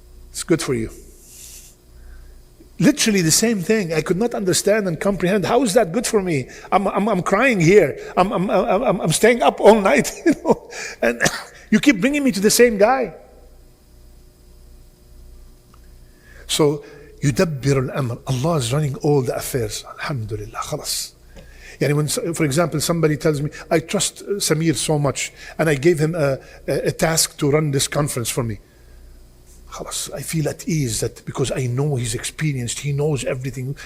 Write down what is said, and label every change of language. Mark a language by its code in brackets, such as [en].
[en] It's good for you. Literally the same thing. I could not understand and comprehend. How is that good for me? I'm crying here. I'm staying up all night. You know? And you keep bringing me to the same guy. [ar] So, يُدَبِّرُ الْأَمْرِ. [en] Allah is running all the affairs. Alhamdulillah. Khalas. Yani when, for example, somebody tells me, I trust Samir so much, and I gave him a task to run this conference for me. Khalas, I feel at ease that because I know he's experienced, he knows everything.